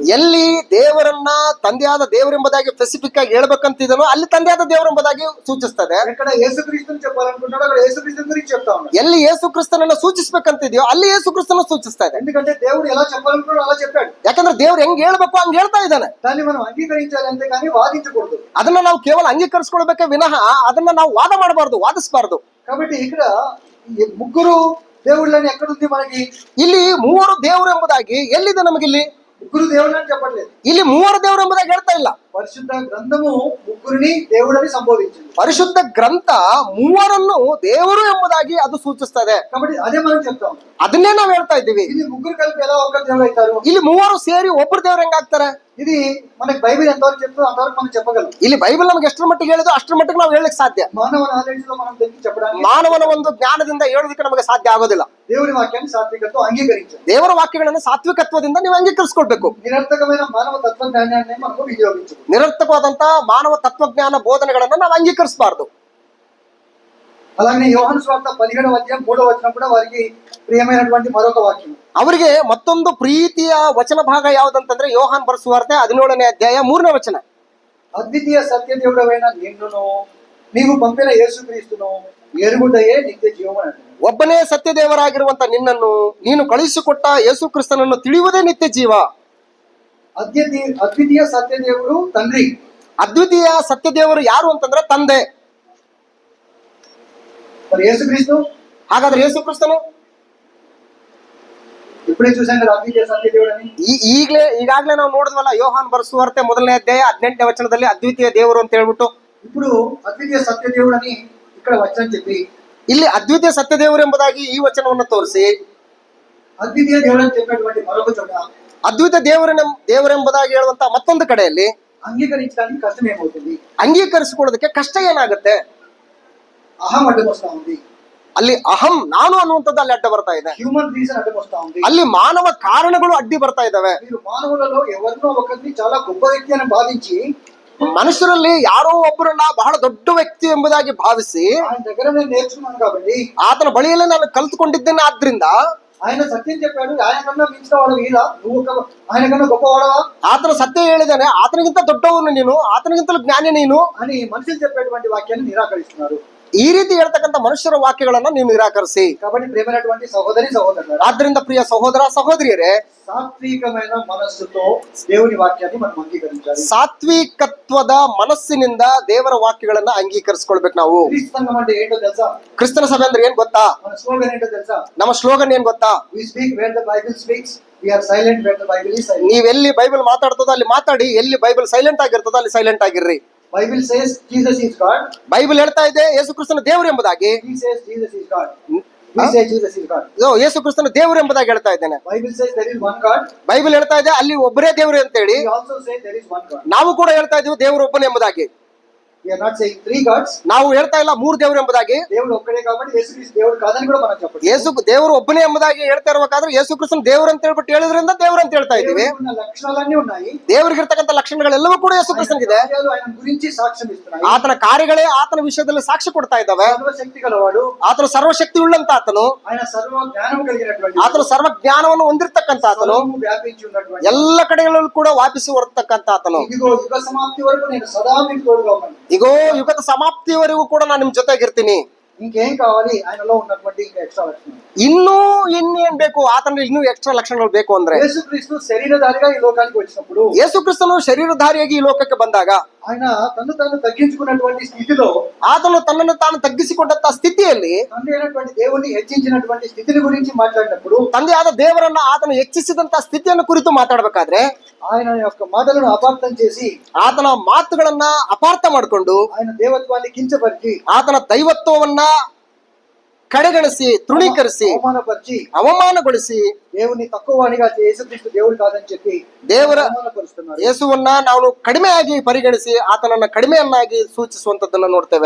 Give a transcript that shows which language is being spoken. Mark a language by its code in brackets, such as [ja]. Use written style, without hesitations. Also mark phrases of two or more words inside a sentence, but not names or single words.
[kn] ಎಲ್ಲಿ ದೇವರನ್ನ ತಂದೆಯಾದ ದೇವರೆಂಬುದಾಗಿ ಸ್ಪೆಸಿಫಿಕ್ ಆಗಿ ಹೇಳ್ಬೇಕಂತಿದನೋ ಅಲ್ಲಿ ತಂದೆಯಾದ ದೇವರೆಂಬುದಾಗಿ ಸೂಚಿಸ್ತದೆ. [te] ఎక్కడ యేసుక్రీస్తుని చెప్పాలనుకుంటున్నాడో అక్కడ యేసుక్రీస్తు గురించి చెప్తా ఉన్నాడు. [kn] ಎಲ್ಲಿ ಯೇಸು ಕ್ರಿಸ್ತನನ್ನ ಸೂಚಿಸ್ಬೇಕಂತಿದೆಯೋ ಅಲ್ಲಿ ಯೇಸು ಕ್ರಿಸ್ತನ ಸೂಚಿಸ್ತಾ ಇದೆ. [te] ఎందుకంటే దేవుడు ఎలా చెప్పాలనుకున్నాడో అలా చెప్పాడు. [kn] ಯಾಕಂದ್ರೆ ದೇವ್ರು ಹೆಂಗ್ ಹೇಳ್ಬೇಕು ಹಂಗ್ ಹೇಳ್ತಾ ಇದ್ದಾನೆ. [te] దాన్ని మనం అంగీకరించాలి అంతే కానీ వాదించకూడదు. [kn] ಅದನ್ನ ನಾವು ಕೇವಲ ಅಂಗೀಕರಿಸ್ಕೊಳ್ಬೇಕೆ ವಿನಃ ಅದನ್ನ ನಾವು ವಾದ ಮಾಡಬಾರ್ದು, ವಾದಿಸಬಾರ್ದು. [te] కాబట్టి ఇక్కడ ఈ ముగ్గురు దేవుళ్ళని ఎక్కడుంది మనకి? [kn] ಇಲ್ಲಿ ಮೂವರು ದೇವರು ಎಂಬುದಾಗಿ ಎಲ್ಲಿದೆ ನಮಗಿಲ್ಲಿ? [te] ముగ్గురు దేవుళ్ళని చెప్పట్లేదు. [kn] ಇಲ್ಲಿ ಮೂವರು ದೇವರು ಎಂಬುದಾಗಿ ಹೇಳ್ತಾ ಇಲ್ಲ. [te] పరిశుద్ధ గ్రంథము ముగ్గురిని దేవుడని సంబోధించింది. [kn] ಪರಿಶುದ್ಧ ಗ್ರಂಥ ಮೂವರನ್ನು ದೇವರು ಎಂಬುದಾಗಿ ಅದು ಸೂಚಿಸ್ತದೆ. [te] కాబట్టి అదే మనం చెప్తాం. [kn] ಅದನ್ನೇ ನಾವು ಹೇಳ್ತಾ ಇದ್ದೀವಿ. [te] ఇది ముగ్గురు కలిపి ఎలా ఒక్క దేవుడు అవుతారు? [kn] ಇಲ್ಲಿ ಮೂವರು ಸೇರಿ ಒಬ್ಬರು ದೇವ್ರು ಹೆಂಗಾಗ್ತಾರೆ? [te] ఇది మనకి బైబిల్ ఎంతవరకు చెప్తుందో అంతవరకు మనం చెప్పగలం. [kn] ಇಲ್ಲಿ ಬೈಬಲ್ ನಮ್ಗೆ ಎಷ್ಟರ ಮಟ್ಟಿಗೆ ಹೇಳಿದ್ರು ಅಷ್ಟರ ಮಟ್ಟಿಗೆ ನಾವು ಹೇಳಲಿಕ್ಕೆ ಸಾಧ್ಯ. [te] మానవ నాలెడ్జ్ లో మనం తెచ్చి చెప్పడానికి, [kn] ಮಾನವನ ಒಂದು ಜ್ಞಾನದಿಂದ ಹೇಳೋದಕ್ಕೆ ನಮಗೆ ಸಾಧ್ಯ ಆಗೋದಿಲ್ಲ. [te] దేవుని వాక్యాన్ని సాత్వికతో అంగీకరించాలి. [kn] ದೇವರ ವಾಕ್ಯಗಳನ್ನು ಸಾತ್ವಿಕತ್ವದಿಂದ ನೀವು ಅಂಗೀಕರಿಸ್ಕೊಳ್ಬೇಕು. [te] నిరర్థకమైన మానవ తత్వజ్ఞానాన్ని మనము వినియోగించు. [kn] ನಿರರ್ಥಕವಾದಂತ ಮಾನವ ತತ್ವಜ್ಞಾನ ಬೋಧನೆಗಳನ್ನ ನಾವು ಅಂಗೀಕರಿಸಬಾರ್ದು. [te] అలాగే యోహాను సువార్త 17వ అధ్యాయం 3వ వచనం కూడా వారికి ప్రియమైనటువంటి మరొక వాక్యం. [kn] ಅವರಿಗೆ ಮತ್ತೊಂದು ಪ್ರೀತಿಯ ವಚನ ಭಾಗ ಯಾವುದಂತಂದ್ರೆ ಯೋಹಾನ್ ಬರೆಸುವಾರ್ತೆ 17ನೇ ಅಧ್ಯಾಯ 3ನೇ ವಚನ. [te] అద్వితీయ సత్యదేవుడవైన నిన్నును నీవు పంపిన యేసుక్రీస్తును ఎరుగుటయే నిత్య జీవం అంటాడు. [kn] ಒಬ್ಬನೇ ಸತ್ಯದೇವರಾಗಿರುವಂತ ನಿನ್ನನ್ನು ನೀನು ಕಳುಹಿಸಿಕೊಟ್ಟ ಯೇಸು ಕ್ರಿಸ್ತನನ್ನು ತಿಳಿಯುವುದೇ ನಿತ್ಯ ಜೀವ. [te] అద్వితీయ సత్యదేవుడు తండ్రి. [kn] ಅದ್ವಿತೀಯ ಸತ್ಯದೇವರು ಯಾರು ಅಂತಂದ್ರೆ ತಂದೆ. [te] మరి యేసుక్రీస్తు? [kn] ಹಾಗಾದ್ರೆ ಯೇಸು ಕ್ರಿಸ್ತನು [te] ఇప్పుడే చూసాం కదా అద్వితీయ సత్యదేవుడు అని. [kn] ಈಗಾಗ್ಲೇ ನಾವು ನೋಡಿದ್ವಲ್ಲ ಯೋಹಾನ್ ಬರೆಸುವಾರ್ತೆ 1ನೇ ಅಧ್ಯಾಯ 18ನೇ ವಚನದಲ್ಲಿ ಅದ್ವಿತೀಯ ದೇವರು ಅಂತ ಹೇಳ್ಬಿಟ್ಟು. [te] ఇప్పుడు అద్వితీయ సత్యదేవుడు అని ఇక్కడ వచనం చెప్పి [kn] ಇಲ್ಲಿ ಅದ್ವಿತೀಯ ಸತ್ಯದೇವರು ಎಂಬುದಾಗಿ ಈ ವಚನವನ್ನು ತೋರಿಸಿ [te] అద్వితీయ దేవుడు అని చెప్పేటువంటి మరొక చోట [kn] ಅದ್ವಿತ ದೇವರೆಂಬುದಾಗಿ ಹೇಳುವಂತ ಮತ್ತೊಂದು ಕಡೆಯಲ್ಲಿ [te] అంగీకరించడానికి కష్టం ఏమవుతుంది? [kn] ಅಂಗೀಕರಿಸಿಕೊಳ್ಳೋದಕ್ಕೆ ಕಷ್ಟ ಏನಾಗುತ್ತೆ? [te] అహం అడ్డం వస్తా ఉంది. [kn] ಅಲ್ಲಿ ಅಹಂ ನಾನು ಅನ್ನುವಂಥದ್ದು ಅಲ್ಲಿ ಅಡ್ಡ ಬರ್ತಾ ಇದೆ. [en] human reason [te] అడ్డం వస్తా ఉంది. [kn] ಅಲ್ಲಿ ಮಾನವ ಕಾರಣಗಳು ಅಡ್ಡಿ ಬರ್ತಾ ಇದಾವೆ. [te] మీరు మానవులలో ఎవరినో ఒకరిని చాలా గొప్ప వ్యక్తి అని భావించి [kn] ಮನುಷ್ಯರಲ್ಲಿ ಯಾರೋ ಒಬ್ಬರನ್ನ ಬಹಳ ದೊಡ್ಡ ವ್ಯಕ್ತಿ ಎಂಬುದಾಗಿ ಭಾವಿಸಿ [te] ఆయన దగ్గర నేను నేర్చుకున్నాను కాబట్టి, [kn] ಆತನ ಬಳಿಯಲ್ಲೇ ನಾನು ಕಲ್ತುಕೊಂಡಿದ್ದೇನೆ, ಆದ್ರಿಂದ [te] ఆయన సత్యం చెప్పాడు, ఆయన కన్నా మించిన వాడు వీరా, నువ్వు ఆయన కన్నా గొప్పవాడవా [kn] ಆತನ ಸತ್ಯ ಹೇಳಿದಾನೆ, ಆತನಿಗಿಂತ ದೊಡ್ಡವನು ನೀನು, ಆತನಿಗಿಂತಲೂ ಜ್ಞಾನಿ ನೀನು [te] అని మనుషులు చెప్పేటువంటి వాక్యాన్ని నిరాకరిస్తున్నారు. [kn] ಈ ರೀತಿ ಹೇಳ್ತಕ್ಕಂಥ ಮನುಷ್ಯರ ವಾಕ್ಯಗಳನ್ನ ನೀವು ನಿರಾಕರಿಸಿ. [te] కాబట్టి ప్రియమైనటువంటి సహోదరి సహోదరులారా, [kn] ಆದ್ರಿಂದ ಪ್ರಿಯ ಸಹೋದರ ಸಹೋದರಿಯರೇ, [te] సాత్వికమైన మనస్సుతో దేవుని వాక్యాన్ని మనం అంగీకరించాలి. [kn] ಸಾತ್ವಿಕತ್ವದ ಮನಸ್ಸಿನಿಂದ ದೇವರ ವಾಕ್ಯಗಳನ್ನ ಅಂಗೀಕರಿಸಿಕೊಳ್ಬೇಕು ನಾವು. [te] క్రీస్తు సంఘం అంటే ఏంటో తెలుసా? [kn] ಕ್ರಿಸ್ತನ ಸಭೆ ಅಂದ್ರೆ ಏನ್ ಗೊತ್ತಾ? [te] మన స్లోగన్ ఏంటో తెలుసా? [kn] ನಮ್ಮ ಸ್ಲೋಗನ್ ಏನ್ ಗೊತ್ತಾ? [en] We speak where the Bible speaks, we are silent where the Bible is silent. [kn] ನೀವೆಲ್ಲಿ ಬೈಬಲ್ ಮಾತಾಡ್ತದೋ ಅಲ್ಲಿ ಮಾತಾಡಿ, ಎಲ್ಲಿ ಬೈಬಲ್ ಸೈಲೆಂಟ್ ಆಗಿರ್ತದೋ ಅಲ್ಲಿ ಸೈಲೆಂಟ್ ಆಗಿರ್ರಿ. [en] Bible says Jesus is God. [kn] ಬೈಬಲ್ ಹೇಳ್ತಾ ಇದೆ ಯೇಸು ಕ್ರಿಸ್ತನ ದೇವರು ಎಂಬುದಾಗಿ. [en] He says Jesus is God. We say Jesus is God. [kn] ಯೇಸು ಕ್ರಿಸ್ತನ ದೇವರು ಎಂಬುದಾಗಿ ಹೇಳ್ತಾ ಇದ್ದೇನೆ. [en] Bible says there is one God. [kn] ಬೈಬಲ್ ಹೇಳ್ತಾ ಇದೆ ಅಲ್ಲಿ ಒಬ್ಬರೇ ದೇವರು ಅಂತ ಹೇಳಿ. [en] We also say there is one God. [kn] ನಾವು ಕೂಡ ಹೇಳ್ತಾ ಇದೀವಿ ದೇವರು ಒಬ್ಬನೇ ಎಂಬುದಾಗಿ. [en] We are not saying three gods. [kn] ನಾವು ಹೇಳ್ತಾ ಇಲ್ಲ ಮೂರು ದೇವರು ಎಂಬುದಾಗಿ. [te] దేవుడు ఒక్కడే కాబట్టి యేసుక్రీస్తు దేవుడు కాదని కూడా మనం చెప్పొచ్చు. [kn] ಯೇಸು ದೇವರು ಒಬ್ಬನೇ ಎಂಬುದಾಗಿ ಹೇಳ್ತಾ ಇರಬೇಕಾದ್ರೆ ಯೇಸು ಕ್ರಿಸ್ತನ ದೇವರು ಅಂತ ಹೇಳ್ಬಿಟ್ಟು ಹೇಳಿದ್ರಿಂದ ದೇವರು ಅಂತ ಹೇಳ್ತಾ ಇದೀವಿ. [te] దేవుడికి లక్షణాలన్నీ ఉన్నాయి. [kn] ದೇವರಿಗಿರ್ತಕ್ಕಂಥ ಲಕ್ಷಣಗಳೆಲ್ಲವೂ ಕೂಡ ಯೇಸು ಕ್ರಿಸ್ತನಿಗಿದೆ. [te] ఆయన గురించి సాక్ష్యం ఇస్తున్నాయి. [kn] ಆತನ ಕಾರ್ಯಗಳೇ ಆತನ ವಿಷಯದಲ್ಲಿ ಸಾಕ್ಷಿ ಕೊಡ್ತಾ ಇದ್ದಾವೆ. [te] సర్వశక్తి గలవాడు. [kn] ಆತನು ಸರ್ವಶಕ್ತಿ ಉಳ್ಳಂತ ಆತನು. [te] ఆయన సర్వ జ్ఞానం కలిగినటువంటి [kn] ಆತನು ಸರ್ವ ಜ್ಞಾನವನ್ನು ಹೊಂದಿರತಕ್ಕಂತ ಆತನು. [te] వ్యాపించి ఉన్నటువంటి [kn] ಎಲ್ಲ ಕಡೆಗಳಲ್ಲೂ ಕೂಡ ವ್ಯಾಪಿಸಿ ಹೊರತಕ್ಕಂತ ಆತನು. [te] ఇదిగో యుగ సమాప్తి వరకు నేను సదా మీకు తోడుగా ఉన్నాను. [kn] ಇಗೋ ಯುಗದ ಸಮಾಪ್ತಿಯವರೆಗೂ ಕೂಡ ನಾನು ನಿಮ್ ಜೊತೆಗಿರ್ತೀನಿ. [te] ఇంకేం కావాలి ఆయనలో ఉన్నటువంటి ఇంకా ఎక్స్ట్రా లక్షణం? [kn] ಇನ್ನೇನ್ ಬೇಕು ಆತನಲ್ಲಿ ಇನ್ನೂ ಎಕ್ಸ್ಟ್ರಾ ಲಕ್ಷಣಗಳು ಬೇಕು ಅಂದ್ರೆ, [te] యేసుక్రీస్తు శరీరధారిగా ఈ లోకానికి వచ్చినప్పుడు, [kn] ಯೇಸು ಕ್ರಿಸ್ತನು ಶರೀರಧಾರಿಯಾಗಿ ಈ ಲೋಕಕ್ಕೆ ಬಂದಾಗ [te] ఆయన తను తాను తగ్గించుకున్నటువంటి స్థితిలో, [kn] ಆತನು ತನ್ನನ್ನು ತಾನು ತಗ್ಗಿಸಿಕೊಂಡಂತ ಸ್ಥಿತಿಯಲ್ಲಿ [te] తండ్రి అయినటువంటి దేవుని హెచ్చించినటువంటి స్థితిని గురించి మాట్లాడినప్పుడు, [kn] ತಂದೆಯಾದ ದೇವರನ್ನ ಆತನು ಹೆಚ್ಚಿಸಿದಂತ ಸ್ಥಿತಿಯನ್ನು ಕುರಿತು ಮಾತಾಡಬೇಕಾದ್ರೆ [te] ఆయన యొక్క మాటలను అపార్థం చేసి, [kn] ಆತನ ಮಾತುಗಳನ್ನ ಅಪಾರ್ಥ ಮಾಡಿಕೊಂಡು [te] ఆయన దేవత్వాన్ని కించపరిచి, [kn] ಆತನ ದೈವತ್ವವನ್ನ ಕಡೆಗಣಿಸಿ ತೃಣೀಕರಿಸಿ [te] అవమానపరిచి, [kn] ಅವಮಾನಗೊಳಿಸಿ [te] దేవుని తక్కువనిగా యేసుక్రీస్తు దేవుడు కాదని చెప్పి [kn] ದೇವರ [te] అవమానపరుస్తున్నారు. [kn] ಯೇಸುವನ್ನ ನಾವು ಕಡಿಮೆಯಾಗಿ ಪರಿಗಣಿಸಿ ಆತನನ್ನ ಕಡಿಮೆಯನ್ನಾಗಿ ಸೂಚಿಸುವಂತದ್ದನ್ನ ನೋಡ್ತೇವೆ.